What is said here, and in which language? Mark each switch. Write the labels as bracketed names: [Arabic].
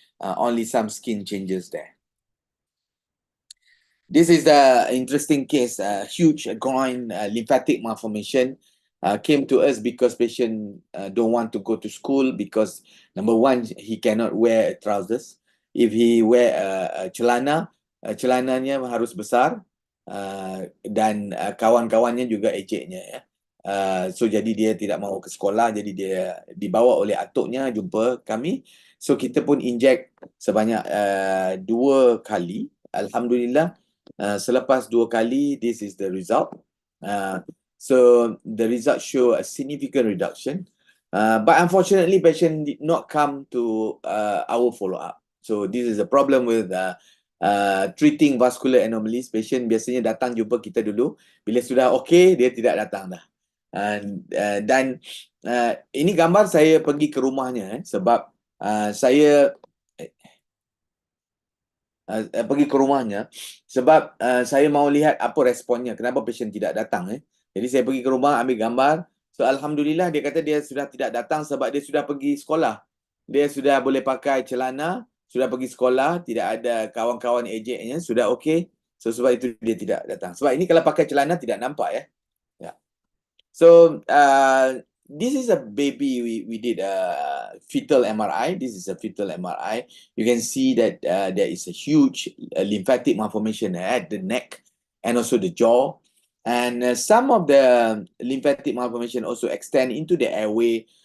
[English] Only some skin changes there. This is the interesting case. Huge groin lymphatic malformation came to us because patient don't want to go to school because number 1, he cannot wear trousers. If he wear a [Malay] celana, celananya harus besar, dan kawan-kawannya juga ejeknya ya. So jadi dia tidak mahu ke sekolah, jadi dia dibawa oleh atuknya jumpa kami. So kita pun inject sebanyak 2 kali. [English] Alhamdulillah, [Malay] selepas 2 kali, [English] this is the result. So the result show a significant reduction. But unfortunately, patient did not come to our follow-up. So this is a problem with treating vascular anomalies. [Malay] Patient biasanya datang jumpa kita dulu. Bila sudah okay, dia tidak datang dah. Dan ini gambar saya pergi ke rumahnya sebab saya pergi ke rumahnya sebab saya mahu lihat apa responnya, kenapa patient tidak datang. Jadi saya pergi ke rumah, ambil gambar. So Alhamdulillah, dia kata dia sudah tidak datang sebab dia sudah pergi sekolah. Dia sudah boleh pakai celana, sudah pergi sekolah, tidak ada kawan-kawan ejeknya, sudah okey. So sebab itu dia tidak datang. Sebab ini kalau pakai celana tidak nampak ya. [English] Yeah. So this is a baby, we did a fetal MRI. This is a fetal MRI. You can see that there is a huge lymphatic malformation at the neck and also the jaw. And some of the lymphatic malformation also extend into the airway.